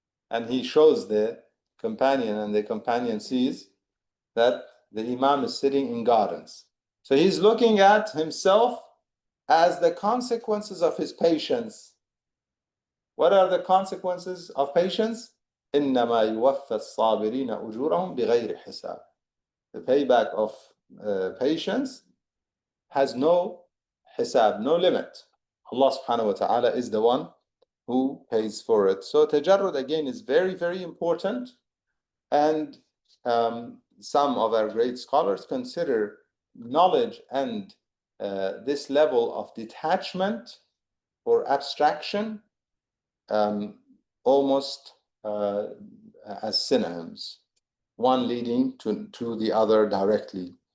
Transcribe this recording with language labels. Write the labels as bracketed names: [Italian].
[English] And he shows the companion, and the companion sees that the Imam is sitting in gardens. So he's looking at himself as the consequences of his patience. What are the consequences of patience? [Arabic] إنما يوفى الصابرين أجورهم بغير حساب. [English] The payback of patience has no hisab, no limit. Allah subhanahu wa ta'ala is the one who pays for it. So tajarrud again is very, very important. And some of our great scholars consider knowledge and this level of detachment or abstraction almost as synonyms, one leading to the other directly.